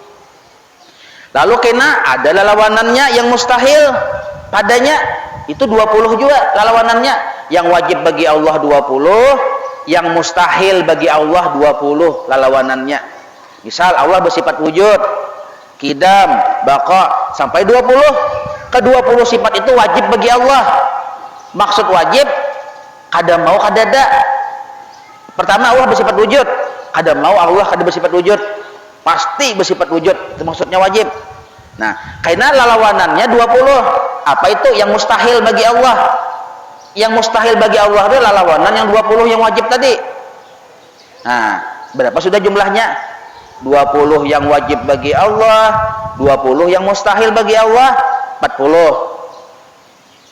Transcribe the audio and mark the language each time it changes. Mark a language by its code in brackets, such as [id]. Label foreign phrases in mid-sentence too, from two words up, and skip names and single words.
[bjn] Lalu kena ada lawanannya yang mustahil padanya, itu 20 juga lawanannya. [id] Yang wajib bagi Allah 20, yang mustahil bagi Allah 20 lawanannya. Misal Allah bersifat wujud, qidam, baqa, sampai 20. Ke-20 sifat itu wajib bagi Allah. [bjn] Maksud wajib kada mau kadada. Pertama, Allah bersifat wujud, kada mau Allah kada bersifat wujud, pasti bersifat wujud, itu maksudnya wajib. [id] Nah, karena lawanannya 20. Apa itu yang mustahil bagi Allah? Yang mustahil bagi Allah adalah lawanan yang 20 yang wajib tadi. Nah, berapa sudah jumlahnya? 20 yang wajib bagi Allah, 20 yang mustahil bagi Allah, 40.